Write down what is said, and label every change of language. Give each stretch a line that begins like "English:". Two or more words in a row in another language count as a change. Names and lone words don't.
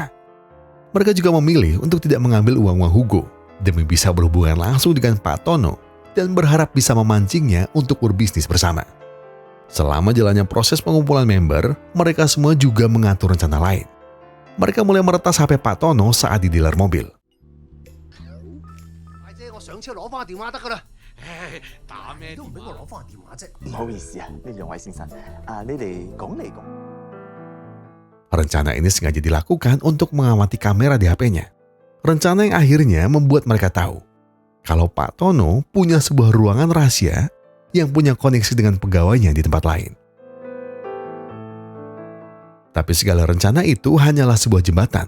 Indonesian: Mereka juga memilih untuk tidak mengambil uang-uang Hugo demi bisa berhubungan langsung dengan Pak Tono dan berharap bisa memancingnya untuk berbisnis bersama. Selama jalannya proses pengumpulan member, mereka semua juga mengatur rencana lain. Mereka mulai meretas HP Pak Tono saat di dealer mobil.
Cantonese: 上車攞翻個電話得噶啦。唉，打咩都唔俾我攞翻個電話啫。唔好意思啊，呢兩位先生，你哋講嚟講。
Indonesian: Rencana ini sengaja dilakukan untuk mengamati kamera di HP-nya. Rencana yang akhirnya membuat mereka tahu kalau Pak Tono punya sebuah ruangan rahasia yang punya koneksi dengan pegawainya di tempat lain. Tapi segala rencana itu hanyalah sebuah jembatan.